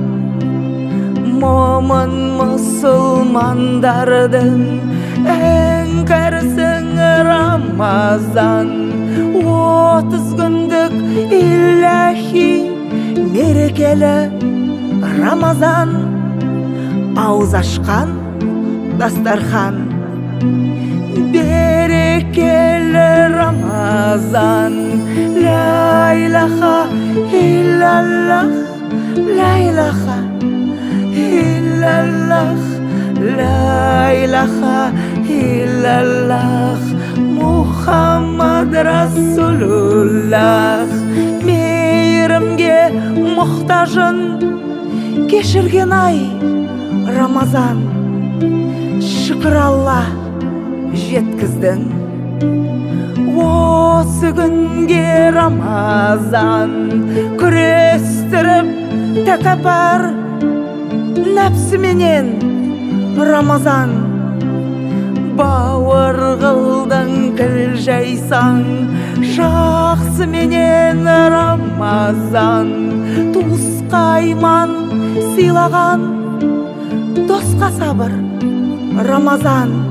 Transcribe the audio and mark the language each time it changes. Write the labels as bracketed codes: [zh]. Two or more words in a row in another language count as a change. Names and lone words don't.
[kk] момын мұсылмандардың ең кәрісің Рамазан 30 күндік иләхи мерекелі Рамазан ауыз ашқан дастархан берекелі Рамазан [ar] لا إله إلا الله لا إله إلا الله لا إله إلا الله محمد رسول الله [kk] мейірімге мұқтажын кешірген ай Рамазан шүкір Алла жеткіздің осы күнге Рамазан күрестіріп тәкаппар нәпсіменен Рамазан бауыр қылдың кіл жайсаң жақсы менен Рамазан туысқа иман сыйлаған досқа сабыр Рамазан